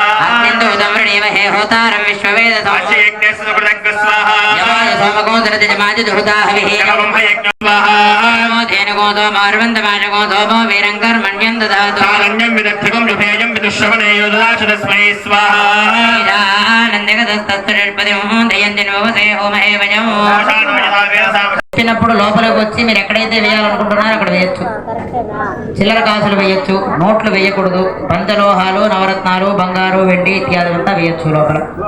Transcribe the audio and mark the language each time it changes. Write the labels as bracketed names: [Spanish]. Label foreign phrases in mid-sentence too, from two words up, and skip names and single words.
[Sanskrit] अत्यन्तोदं वृणीमहे होतारं विश्ववेदसं स्वाहा। यमाय सोमगोधरतिजमाय दुहुताहविः स्वाहा। धेनुगोधो मार्वन्तमाशगोधो भो वीरङ्कर्मण्यं ददातु सारण्यं विदग्धिकं विभेयं विदुश्रवणे योददाच तस्मै स्वाहा। [Telugu] వచ్చినప్పుడు లోపలికి వచ్చి మీరు ఎక్కడైతే వేయాలనుకుంటున్నారో అక్కడ వేయచ్చు. చిల్లర కాసులు వేయచ్చు, నోట్లు వేయకూడదు. పంచలోహాలు, నవరత్నాలు, బంగారు, వెండి ఇత్యాది అంతా వేయచ్చు లోపల.